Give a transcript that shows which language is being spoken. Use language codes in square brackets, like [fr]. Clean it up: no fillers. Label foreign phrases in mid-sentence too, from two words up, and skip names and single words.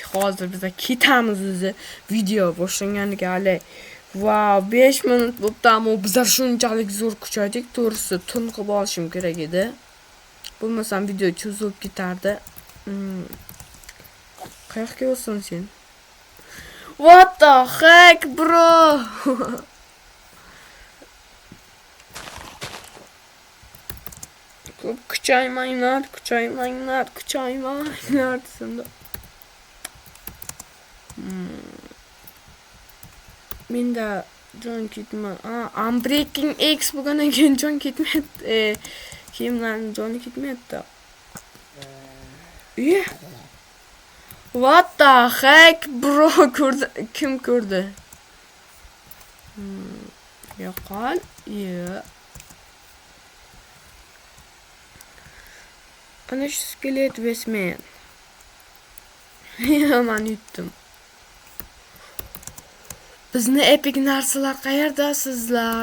[uz] Hozir biz ketamiz o'zi. Video boshlanganiga hali. Wow, 5 minut bo'pti, ammo bizlar shunchalik zo'r kuchaydik. To'g'risi, tun qilib olishim kerak edi. Bo'lmasam video cho'zilib ketardi. Qayoqqa o'tsin sen? [en] What the heck, bro? [uz] Ko'p kuchaymanglar desam-da. Menda jon ketma. Unbreaking X bo'lgandan keyin jon ketmayapti. Kiyimlarning joni ketmayapti. [en] What the heck, bro? [uz] Kim ko'rdi? Yo'qol. Ana shu skelet Westman. Men yutdim. Bizni epic narsalar qayerdasizlar?